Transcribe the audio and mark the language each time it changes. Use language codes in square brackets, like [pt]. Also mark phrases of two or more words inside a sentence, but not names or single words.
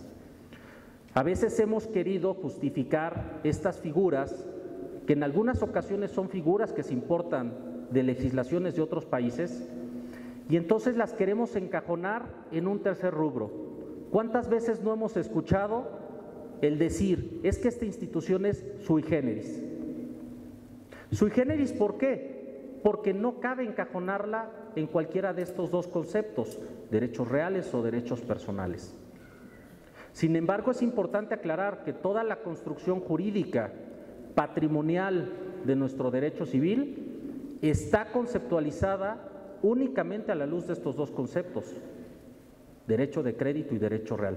[es] A veces hemos querido justificar estas figuras, que en algunas ocasiones son figuras que se importan de legislaciones de otros países, y entonces las queremos encajonar en un tercer rubro. ¿Cuántas veces no hemos escuchado el decir, es que esta institución es [la] sui generis? Sui generis, [es] ¿por qué? Porque no cabe encajonarla en cualquiera de estos dos conceptos, derechos reales o derechos personales. Sin embargo, es importante aclarar que toda la construcción jurídica patrimonial de nuestro derecho civil está conceptualizada únicamente a la luz de estos dos conceptos, derecho de crédito y derecho real.